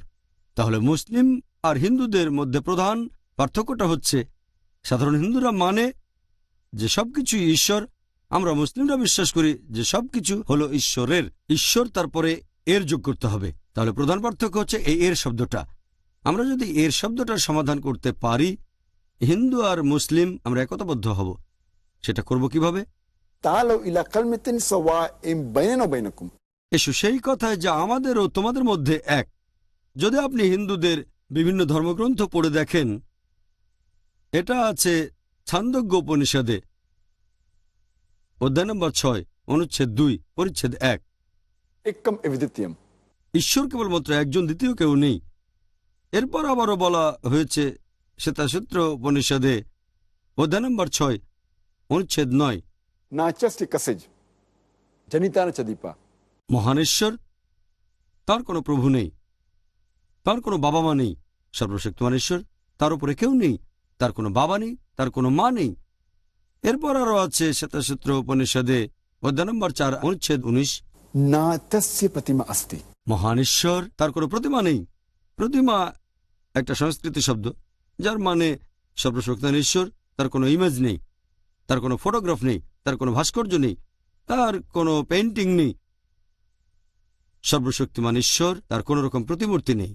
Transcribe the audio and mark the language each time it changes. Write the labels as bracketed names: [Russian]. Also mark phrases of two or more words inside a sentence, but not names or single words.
[Bangla] তাহলে মুসলিম আর হিন্দুদের মধ্যে প্রধান পার্থক্যটা হচ্ছে সাধারণ হিন্দুরা মানে যে সবকিছু ঈশ্বর, আমরা মুসলিমরা বিশ্বাস করি যে সবকিছু হলো ঈশ্বরের। ঈশ্বর তারপরে এর যোগ করতে হবে। তাহলে প্রধান পার্থক্য হচ্ছে এই এর শব্দটা। আমরা যদি এর শব্দটার সমাধান করতে পারি, হিন্দু আর মুসলিম আমরা একতাবদ্ধ হব। সেটা করব কিভাবে? [Arabic] تعالوا إلى كلمة سواء بيننا وبينكم, [Bangla] এসো সেই কথায় যা আমাদের ও তোমাদের মধ্যে এক। যদি আপনি হিন্দুদের বিভিন্ন ধর্মগ্রন্থ পড়ে দেখেন, এটা আছে ছান্দোগ্য উপনিষদে অধ্যায় নম্বর 6 অনুচ্ছেদ 2 পরিচ্ছেদ 1। [Sanskrit] একম এভিদ্বিতীয়ম, [Bangla] ঈশ্বর কেবলমাত্র একজন, দ্বিতীয় কেউ নেই। এরপর আবারও বলা হয়েছে শ্বেতাসূত্র উপনিষদে অধ্যায় নম্বর 6 অনুচ্ছেদ 9। [Sanskrit] नाचस्ति कसिज जनिता न चदीपा। [Bangla] মহানেশ্বর, তার কোনো প্রভু নেই, তার কোনো বাবা মা নেই। সর্বশক্তিমান ঈশ্বর, তার উপরে কেউ নেই, তার কোনো বাবা নেই, তার কোনো মা নেই। এরপর আরো আছে শ্বেতাসূত্র উপনিষদে অধ্যায় নম্বর 4 অনুচ্ছেদ 19, [Sanskrit] ना तस्य प्रतिमा अस्ति। [Bangla] মহানেশ্বর, তার কোনো প্রতিমা নেই। প্রতিমা একটা সংস্কৃত শব্দ যার মানে সর্বশক্তিমান ঈশ্বর, তার কোনো ইমেজ নেই, তার কোনো ফটোগ্রাফ নেই, তার কোনো ভাস্কর্য নেই, তার কোনো পেইন্টিং নেই। সর্বশক্তিমান ঈশ্বর, তার কোনো রকম প্রতিমূর্তি নেই।